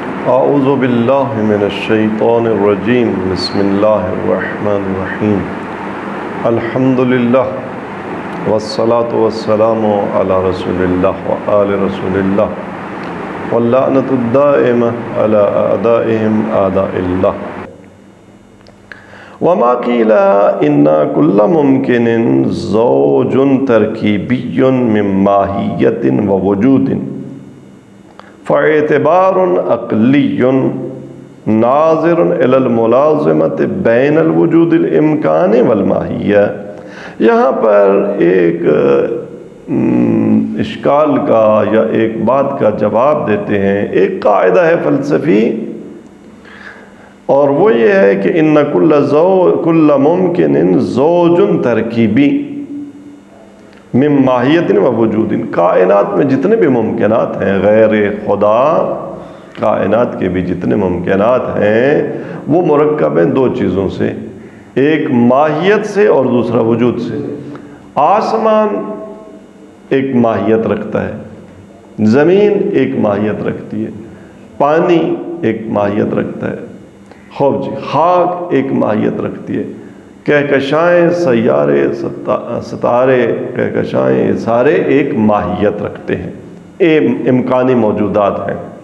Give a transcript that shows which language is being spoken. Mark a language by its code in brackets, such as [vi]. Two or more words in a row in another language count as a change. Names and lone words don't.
[ar] اعوذ باللہ من الشیطان الرجیم بسم اللہ الرحمن الرحیم الحمدللہ والصلاة والسلام علی رسول اللہ وآل رسول اللہ واللعنۃ الدائمہ علی اعدائہم اعداء اللہ وما قیل ان کل ممکن زوج ترکیبی من ماہیت و وجود فاعتبار عقلی ناظر الی الملازمۃ بین الوجود الامکانی والماہیہ۔ [ur] یہاں پر ایک اشکال کا یا ایک بات کا جواب دیتے ہیں۔ ایک قاعدہ ہے فلسفی، اور وہ یہ ہے کہ [ar] ان کل ممکن زوج ترکیبی من ماہیت و وجود، [ur] کائنات میں جتنے بھی ممکنات ہیں غیر خدا، کائنات کے بھی جتنے ممکنات ہیں وہ مرکب ہیں دو چیزوں سے، ایک ماہیت سے اور دوسرا وجود سے۔ آسمان ایک ماہیت رکھتا ہے، زمین ایک ماہیت رکھتی ہے، پانی ایک ماہیت رکھتا ہے، خوب جی خاک ایک ماہیت رکھتی ہے، کہکشائیں، سیارے، ستارے، کہکشائیں، سارے ایک ماہیت رکھتے ہیں، امکانی موجودات ہیں۔